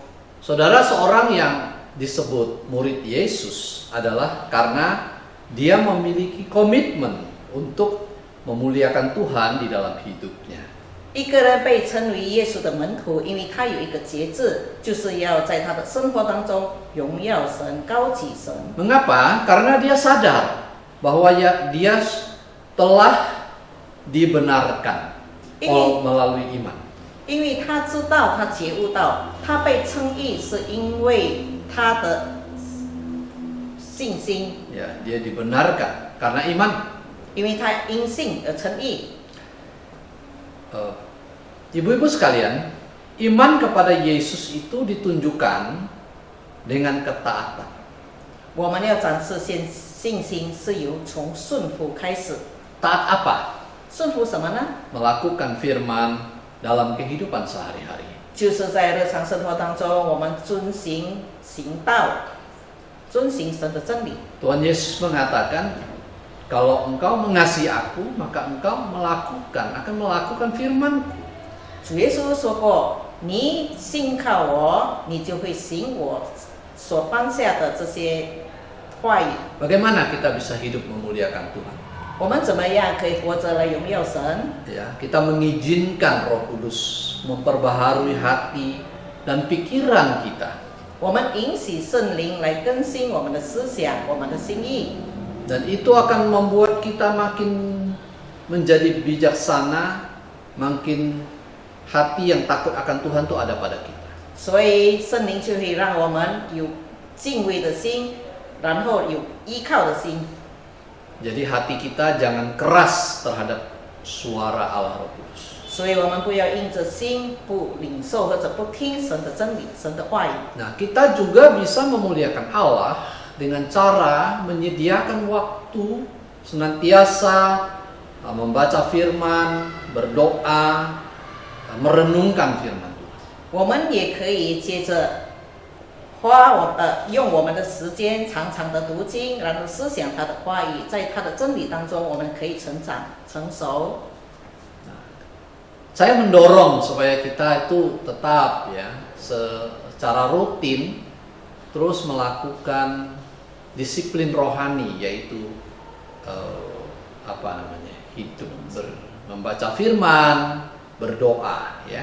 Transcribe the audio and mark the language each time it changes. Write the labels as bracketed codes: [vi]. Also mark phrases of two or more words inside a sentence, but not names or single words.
[id] Saudara, seorang yang disebut murid Yesus adalah karena dia memiliki komitmen untuk memuliakan Tuhan di dalam hidupnya. [zh] 一个人被称为耶稣的门徒，因为他有一个节制，就是要在他的生活当中荣耀神、高举神。 [id] Mengapa? Karena dia sadar bahwa dia telah dibenarkan melalui iman. [zh] 因为他知道，他觉悟到，他被称义是因为他的信心， [id] Ya, dia dibenarkan karena iman. [zh] 因为他因信而称义。 [id] Ibu-ibu sekalian, iman kepada Yesus itu ditunjukkan dengan ketaatan. [zh] 我们要展示信心是由从顺服开始。 [id] Taat apa? [zh] 顺服什么呢？ [id] Melakukan firman dalam kehidupan sehari-hari. [zh] 就是在日常生活当中，我们遵行行道，遵行神的真理。 [id] Tuhan Yesus mengatakan, kalau engkau mengasihi aku, maka engkau akan melakukan firman-Ku. [zh] 主耶稣说过：“你信靠我，你就会行我所颁下的这些话语。” [id] Bagaimana kita bisa hidup memuliakan Tuhan? [zh] 我们怎么样可以活着来荣耀神？ [id] Ya, kita mengizinkan Roh Kudus memperbaharui hati dan pikiran kita. [zh] 我们允许圣灵来更新我们的思想、我们的心意， [id] Dan itu akan membuat kita makin menjadi bijaksana, makin hati yang takut akan Tuhan itu ada pada kita. [zh] 所以圣灵就会让我们有敬畏的心，然后有依靠的心。 [id] Jadi hati kita jangan keras terhadap suara Allah Roh Kudus. [zh] 所以我们不要硬着心不领受或者不听神的真理、神的话语。 [id] Nah, kita juga bisa memuliakan Allah dengan cara menyediakan waktu senantiasa membaca firman, berdoa, merenungkan firman Tuhan. [zh] 我们也可以接着用我们的时间常常的读经，然后思想他的话语，在他的真理当中，我们可以成长成熟。 [id] Saya mendorong supaya kita itu tetap ya secara rutin terus melakukan disiplin rohani, yaitu hidup membaca firman, berdoa ya.